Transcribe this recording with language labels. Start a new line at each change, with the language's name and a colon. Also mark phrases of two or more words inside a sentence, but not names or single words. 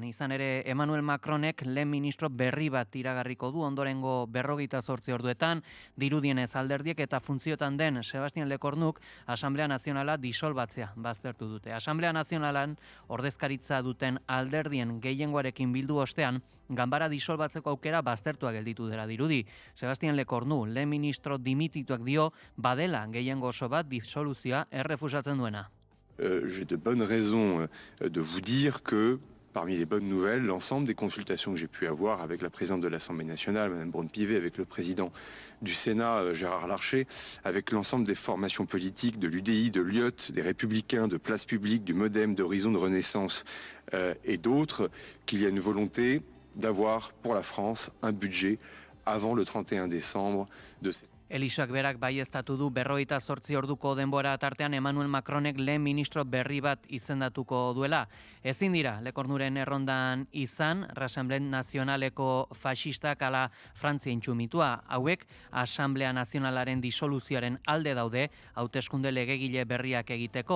Basque: Izan ere, Emmanuel Macronek lehen ministro berri bat iragarriko du ondorengo 48 orduetan, dirudienez alderdiek eta funtziotan den Sebastian Lecornuk Asamblea Nazionala disolbatzea baztertu dute. Asamblea Nazionalan ordezkaritza duten alderdien gehiengoarekin bildu ostean, ganbara disolbatzeko aukera baztertua gelditu dela dirudi. Sebastian Lecornu, lehen ministro dimitituak dio, badela gehiengo oso bat disoluzioa errefusatzen duena.
French: J'ai de bonnes raisons de vous dire que parmi les bonnes nouvelles, l'ensemble des consultations que j'ai pu avoir avec la présidente de l'Assemblée nationale, Mme Braun-Pivet, avec le président du Sénat, Gérard Larcher, avec l'ensemble des formations politiques de l'UDI, de l'UIOT, des Républicains, de Place Publique, du MoDem, d'Horizon de Renaissance et d'autres, qu'il y a une volonté d'avoir pour la France un budget avant le 31 décembre de cette...
Basque: Elisak berak baieztatu du 48 orduko denbora tartean Emmanuel Macronek lehen ministro berri bat izendatuko duela. Ezin dira, Lecornuren errondan izan, Rassemblen Nazionaleko faxistak ala Frantzia intsumitua. Hauek, Asamblea Nazionalaren disoluzioaren alde daude, hauteskunde legegile berriak egiteko.